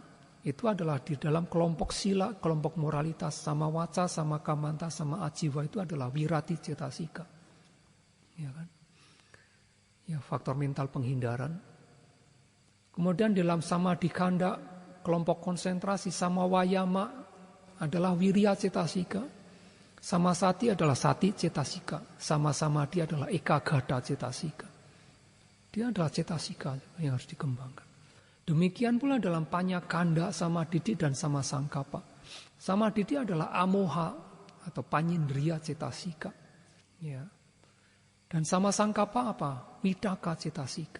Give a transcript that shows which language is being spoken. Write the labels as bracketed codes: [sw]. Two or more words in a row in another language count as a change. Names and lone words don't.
[id] Itu adalah di dalam kelompok sila, kelompok moralitas, [pi] sama waca, sama kamanta, sama ajiwa [id] itu adalah [pi] wirati cetasika. [id] Ya kan? Ya, faktor mental penghindaran. Kemudian dalam samadhikanda, kelompok konsentrasi, [pi] sama wayama [id] adalah [pi] wirya cetasika. Sama sati [id] adalah [pi] sati cetasika. Sama samadhi [id] adalah [pi] ekagata cetasika. [id] Dia adalah cetasika yang harus dikembangkan. Demikian pula dalam panyakanda, samadhiti dan [pi] sama sangkapa. [id] Samadhiti adalah amoha atau [pi] panyindriya cetasika. [id] Ya. Dan [pi] sama sangkapa [id] apa? [pi] Vitaka cetasika.